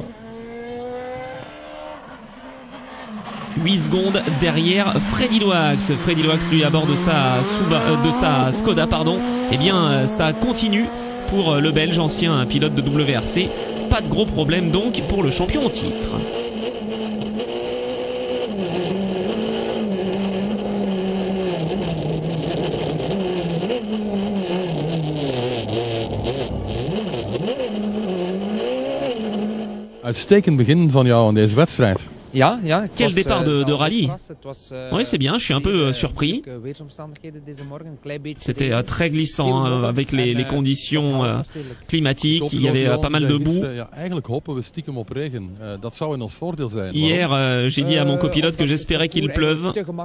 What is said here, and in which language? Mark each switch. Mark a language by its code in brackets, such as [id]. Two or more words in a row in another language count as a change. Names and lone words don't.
[fr] 8 secondes derrière Freddy Loax. Freddy Loax, lui, à bord de sa Skoda, pardon. Eh bien, ça continue pour le Belge, ancien pilote de WRC. Pas de gros problème donc pour le champion au titre. [nl] Uitstekend begin van jou aan deze wedstrijd. [fr] Quel départ de rallye. Oui, c'est bien, je suis un peu surpris. C'était très glissant hein, avec les conditions climatiques, il y avait pas mal de boue. Hier, j'ai dit à mon copilote que j'espérais qu'il pleuve.